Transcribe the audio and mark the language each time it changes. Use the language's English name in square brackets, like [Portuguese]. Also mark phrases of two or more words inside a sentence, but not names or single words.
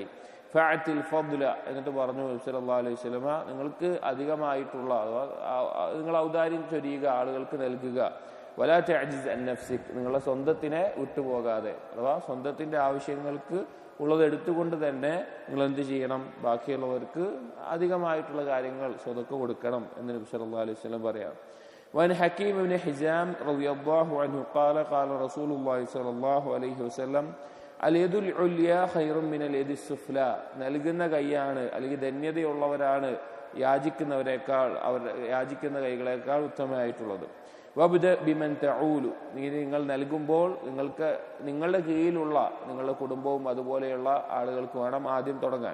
[Arabic] فأعط الفضل, [Malayalam] എന്നിട്ട് പറഞ്ഞു [Arabic] صلى الله عليه وسلم, [Malayalam] നിങ്ങൾക്ക് അധികമായിട്ടുള്ള നിങ്ങൾ ഔദാര്യം ചൊരിയുക, ആളുകൾക്ക് നൽകുക. [Arabic] ولا تعجز عن نفسك, [Malayalam] നിങ്ങളുടെ സ്വന്തത്തിനെ വിട്ടുപോകാതെ, അഥവാ സ്വന്തത്തിന്റെ ആവശ്യങ്ങൾക്ക് ഉള്ളത് എടുത്തുകൊണ്ട് തന്നെ നിങ്ങൾ എന്ത് ചെയ്യണം, ബാക്കിയുള്ളവർക്ക് അധികമായിട്ടുള്ള കാര്യങ്ങൾ സ്വതക്ക കൊടുക്കണം എന്ന് നബി [Arabic] صلى الله عليه وسلم [Malayalam] പറയാം. [Arabic] وعن حكيم بن حزام رضي الله عنه قال قال رسول الله صلى الله عليه وسلم اليد العليا خير من اليد السفلى, [Malayalam] നൽകുന്ന കൈയാണ് അല്ലെങ്കിൽ ധന്യതയുള്ളവരാണ് യാചിക്കുന്നവരെക്കാൾ, അവർ യാചിക്കുന്ന കൈകളെക്കാൾ ഉത്തമമായിട്ടുള്ളത്. [Arabic] وابدأ بمن تعول, [Malayalam] നിങ്ങൾ നൽകുമ്പോൾ നിങ്ങളുടെ കീഴിലുള്ള നിങ്ങളുടെ കുടുംബവും അതുപോലെയുള്ള ആളുകൾക്ക് വേണം ആദ്യം തുടങ്ങാൻ.